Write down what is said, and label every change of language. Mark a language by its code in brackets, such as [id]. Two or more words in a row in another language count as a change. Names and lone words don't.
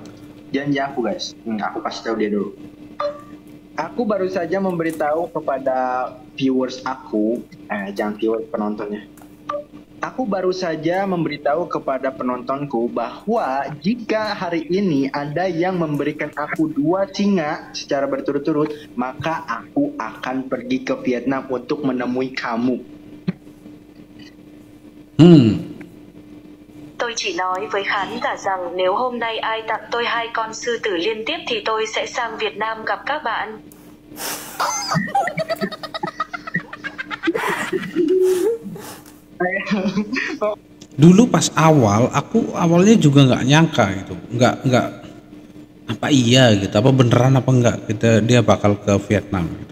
[id] Janji aku guys, aku kasih tahu dia dulu. Aku baru saja memberitahu kepada viewers aku, jangan viewers, penontonnya. Aku baru saja memberitahu kepada penontonku bahwa jika hari ini ada yang memberikan aku 2 singa secara berturut-turut, maka aku akan pergi ke Vietnam untuk menemui kamu. [vi] Tôi chỉ nói với khán giả rằng nếu hôm nay ai tặng tôi 2 con sư tử liên tiếp thì tôi sẽ sang Việt Nam gặp các bạn. [id] Dulu pas aku awalnya juga nggak nyangka gitu, nggak apa iya gitu, apa beneran apa enggak dia bakal ke Vietnam gitu.